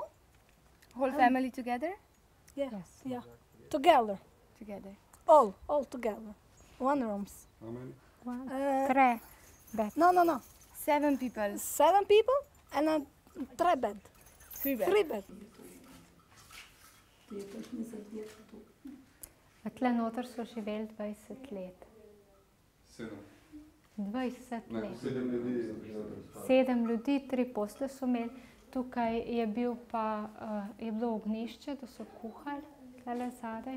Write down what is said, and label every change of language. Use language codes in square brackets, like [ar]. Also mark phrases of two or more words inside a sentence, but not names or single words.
[en] Whole family together? Yeah, Yes. yeah, together, all together, 1 rooms. How many? 3 bed. No. 7 people. 7 people and a 3 bed. 3 beds. 3 bed. [sl] Tle noter so živeli 20 let. 20 let. 7 ljudi, 3 posle so imeli. Tukaj je bilo ognjišče, da so kuhali, tukaj zadaj.